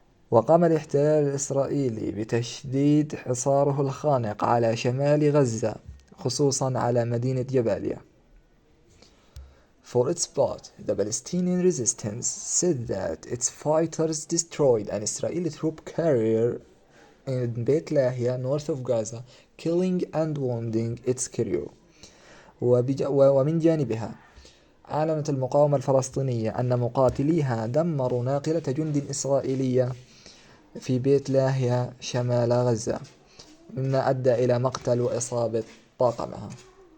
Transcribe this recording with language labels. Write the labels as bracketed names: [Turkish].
[Arabic] وقام الاحتلال الإسرائيلي بتشديد حصاره الخانق على شمال غزة، خصوصا على مدينة جباليا. [English] For its part, the Palestinian resistance said that its fighters destroyed an Israeli troop carrier in Beit Lahia, north of Gaza, killing and wounding its crew. [Arabic] ومن جانبها أعلنت المقاومة الفلسطينية أن مقاتليها دمروا ناقلة جند إسرائيلية في بيت لاهيا شمال غزة، مما أدى إلى مقتل وإصابة طاقمها.